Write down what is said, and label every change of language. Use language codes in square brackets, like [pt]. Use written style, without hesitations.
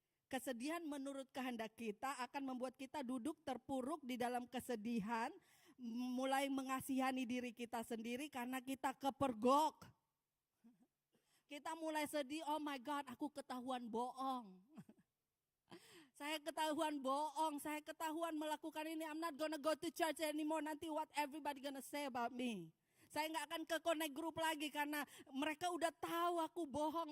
[id] Kesedihan menurut kehendak kita akan membuat kita duduk terpuruk di dalam kesedihan, mulai mengasihani diri kita sendiri karena kita kepergok. Kita mulai sedih, [en] oh my God, [id] aku ketahuan bohong. Saya ketahuan bohong, saya ketahuan melakukan ini. [en] I'm not gonna go to church anymore. [id] Nanti [en] what everybody gonna say about me. [id] Saya nggak akan ke connect group lagi karena mereka udah tahu aku bohong.